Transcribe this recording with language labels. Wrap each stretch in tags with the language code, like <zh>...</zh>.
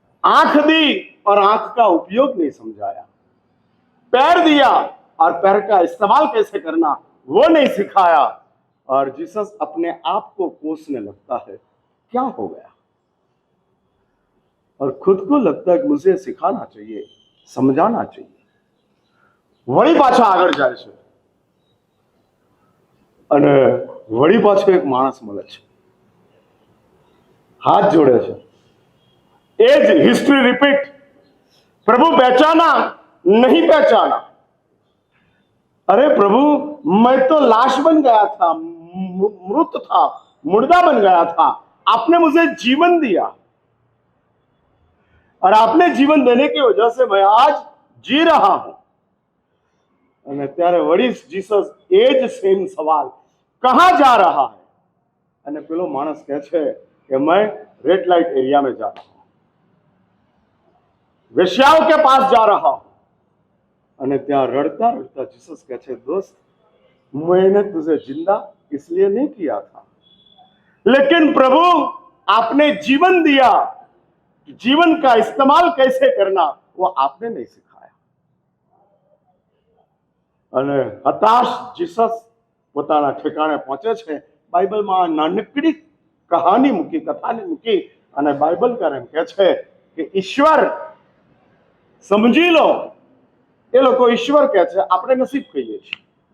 <hi>आंख दी और आंख का उपयोग नहीं समझाया, पैर दिया और पैर का इस्तेमाल कैसे करना वो नहीं सिखाया, और जीसस अपने आप को कोसने लगता है, क्या हो गया? और खुद को लगता है कि मुझे सिखाना चाहिए, समझाना चाहिए.</hi> <gu>वही पाछा આગળ જાય છે અને વળી પાછો એક માણસ મળે છે,</gu> <hi>हाथ जोड़े</hi> <gu>છે.</gu> <en>As history repeat.</en> <hi>प्रभु, पहचाना नहीं पहचाना? अरे प्रभु, मैं तो लाश बन गया था, मृत था, मुर्दा बन गया था, आपने मुझे जीवन दिया और आपने जीवन देने की वजह से मैं आज जी रहा हूं.</hi> <gu>અને ત્યારે વળી જીસસ એ જ સેમ સવાલ,</gu> <hi>कहां जा रहा है?</hi> <gu>અને પેલો માણસ કહે છે</gu> <hi>कि मैं रेड लाइट एरिया में जा रहा हूं, वेश्याओं के पास जा रहा हूं.</hi> <gu>અને ત્યાં રડતા રડતા</gu> <hi>जीसस</hi> <gu>કહે છે,</gu> <hi>दोस्त, मैंने तुझे जिंदा इसलिए नहीं किया था, लेकिन प्रभु, आपने जीवन दिया, जीवन का इस्तेमाल कैसे करना वो आपने नहीं सिखाया.</hi> <gu>અને હતાશ જીસસ પોતાના ઠેકાણે પહોંચે છે. બાઇબલમાં નાનકડી કહાની મૂકી, કથાની મૂકી અને બાઇબલકાર એમ કહે છે કે ઈશ્વર સમજી લો. એ લોકો ઈશ્વર કહે છે, આપણે નસીબ કહીએ છીએ.</gu>